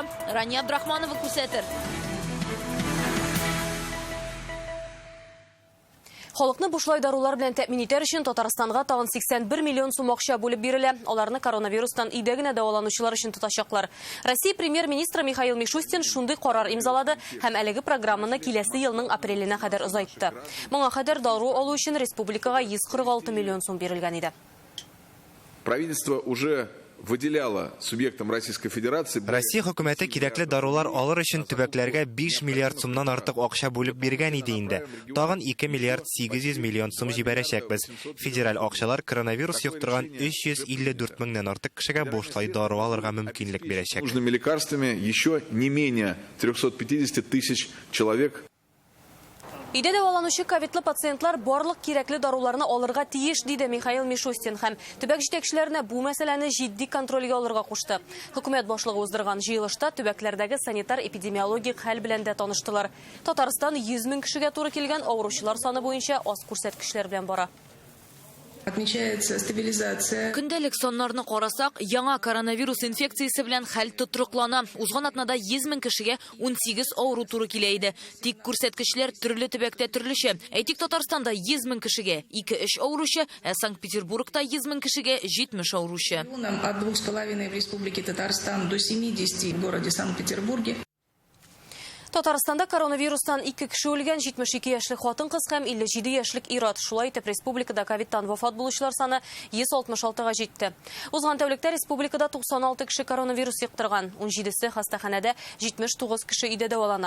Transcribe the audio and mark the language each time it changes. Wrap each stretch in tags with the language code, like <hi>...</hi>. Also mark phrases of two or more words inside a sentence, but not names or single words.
<tt>Рания Абдрахманова күрсәтер. Халыкны бушлай дарулар белән тәэмин итәр өчен Татарстанга тагын 81 миллион сум акча бүлеп бирелә. Аларны коронавирустан өйдә генә дәваланучылар өчен тотачаклар. Россия премьер-министры Михаил Мишустин шундый карар имзалады һәм әлеге программаны киләсе елның апреленә кадәр озайтты. Моңа кадәр дару алу өчен республикага 146 миллион сум бирелгән иде.</tt> <ru>Правительство уже выделяло субъектам Российской Федерации.</ru> <tt>Россия хөкүмәте кирәкле дарулар алыр өчен төбәкләргә 5 миллиард сумнан артык акча бүлеп биргән иде инде. Тагын 2 миллиард 800 миллион сум җибәрәчәкбез. Федераль акчалар коронавирус юктырган 354 меңнән артык кешегә бушлай дару алырга мөмкинлек бирәчәк.</tt> <ru>Нужными лекарствами еще не менее 350 тысяч человек.</ru> <tt>Өйдә дәваланучы ковидлы пациентлар барлык кирәкле даруларны алырга тиеш, диде Михаил Мишустин һәм төбәк җитәкчеләренә бу мәсьәләне җитди контрольгә алырга кушты. Хөкүмәт башлыгы уздырган җыелышта төбәкләрдәге санитар-эпидемиологик хәл белән дә таныштылар. Татарстан 100 мең кешегә туры килгән авыручылар саны буенча аз күрсәткечләр белән бара.</tt> <ru>Отмечается стабилизация.</ru> <tt>Көндәлек саннарны карасак, яңа коронавирус инфекциясе белән хәл тотрыклана. Узган атнада 100 мең кешегә 18 авыру туры килә иде. Тик күрсәткечләр төрле төбәктә төрлечә. Әйтик, Татарстанда 100 мең кешегә 2-3 авыручы, ә Санкт-Петербургта 100 мең кешегә 70 авыручы.</tt> <ru>От 2,5 в Республике Татарстан до 70 в городе Санкт-Петербурге.</ru> <tt>Татарстанда коронавирустан 2 кеше үлгән, 72 яшьлек хатын-кыз һәм 57 яшьлек ир-ат. Шулай итеп, республикада ковидтан вафат булучылар саны 166-га җитте. Узган тәүлектә республикада 96 кеше коронавирус йоктырган, 17се хастаханәдә, 79 кеше өйдә дәвалана.</tt>